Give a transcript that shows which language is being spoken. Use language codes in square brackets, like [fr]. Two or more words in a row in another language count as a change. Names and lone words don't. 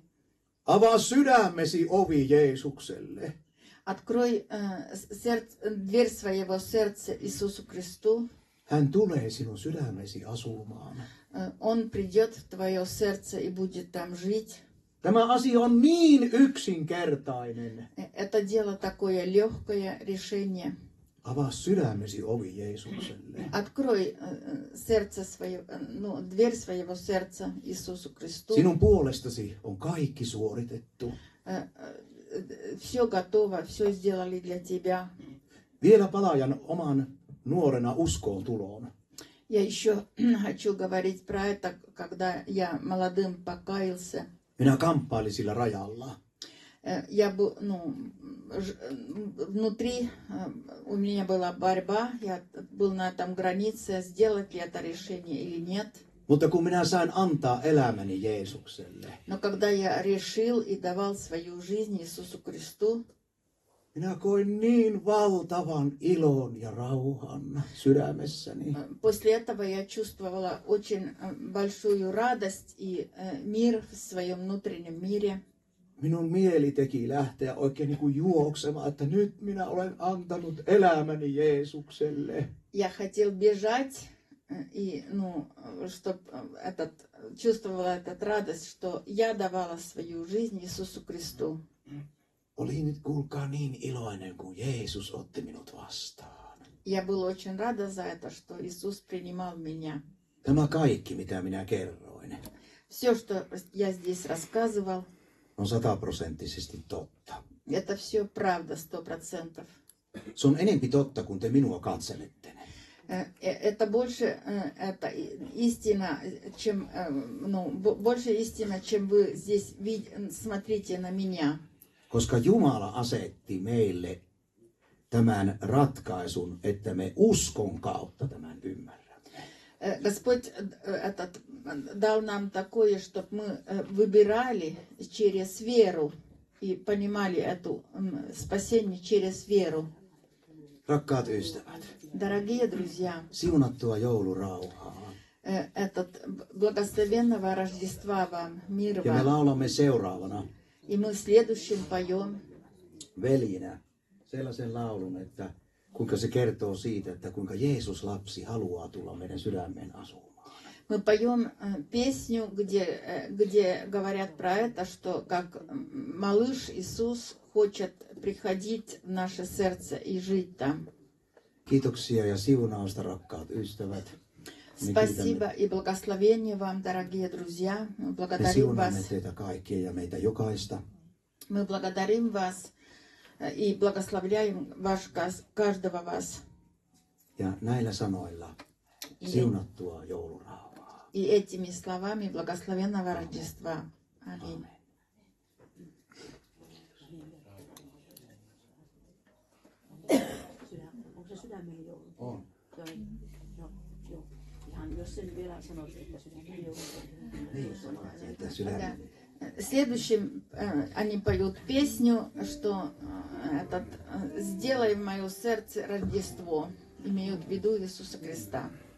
[fi] Avaa sydämesi ovi Jeesukselle. [ru] Открой дверь своего сердца Иисусу Христу. [fi] Hän tulee sinun sydämesi asumaan. [ru] Он придет в твое сердце и будет там жить. [fi] Tämä asia on niin yksinkertainen. [ru] Это дело такое легкое решение. [fi] Avaa sydämesi ovi Jeesukselle. [ru] Открой сердце свое, дверь своего сердца Иисусу Христу. [fi] Sinun puolestasi on kaikki suoritettu. [ru] Все готово, все сделали для тебя. [fi] Vielä palaajan oman nuorena uskoon tuloon. [ru] Я еще хочу говорить про это, когда я молодым покаялся. [fi] Minä kamppailin sillä rajalla. [ru] Я был, внутри у меня была борьба, я был на этом границе, сделать ли это решение или нет. [fi] Mutta kun minä sain antaa elämäni Jeesukselle, [ru] Но когда я решил и давал свою жизнь Иисусу Христу, [fi] minä koin niin valtavan ilon ja rauhan sydämessäni. [ru] после этого я чувствовала очень большую радость и мир в своем внутреннем мире. [fi] Minun mieli teki lähteä oikein niin kuin juoksemaan, että nyt minä olen antanut elämäni Jeesukselle. [ru] Я хотел бежать, и, чтобы чувствовала эту радость, что я давала свою жизнь Иисусу Христу. [fi] Olin nyt kuulkaa niin iloinen, kun Jeesus otti minut vastaan. [ru] Я была очень рада за это, что Иисус принимал меня. [fi] Tämä kaikki, mitä minä kerroin, [ru] Все, что я здесь рассказывал, [fi] on 100% totta. [ru] это все правда, 100%. [fi] Se on enempi totta, kun te minua katselette. [ru] Это больше это истина, чем, больше истина, чем вы здесь смотрите на меня. [fi] Koska Jumala asetti meille tämän ratkaisun, että me uskon kautta tämän ymmärrämme. [ru] Господь дал нам такое, чтобы мы выбирали через веру и понимали это спасение через веру. [fi] Rakkaat ystävät, [ru] Дорогие друзья, [fi] siunattua joulurauhaa. [ru] Благословенного Рождества вам, мир [fi] Ja me [ru] вам. [fi] laulamme seuraavana [ru] И мы следующим поем [fi] veljinä sellaisen laulun, että kuinka se kertoo siitä, että kuinka Jeesus lapsi haluaa tulla meidän sydämeen asumaan. [ru] Мы поем песню, где говорят про это, что как малыш Иисус хочет приходить в наше сердце и жить там. [fi] Kiitoksia ja siunausta, rakkaat ystävät. [ru] Спасибо и благословение вам, дорогие друзья. Мы [fi] Me [ru] благодарим [fi] siunaamme [ru] вас. [fi] teitä kaikkia ja meitä jokaista. [ru] Мы благодарим вас и благословляем каждого вас. [fi] Ja näillä sanoilla siunattua joulurauhaa. [ru] И этими словами благословенного Рождества. Аминь. [fi] Onko se sydämeni joulu? On. Joo. Ihan jos sen vielä sanot, että sydämeni joulu. Niin, että sydämen. [ru] Следующим они поют песню, что «Сделай в мое сердце Рождество». Имеют в виду Иисуса Христа.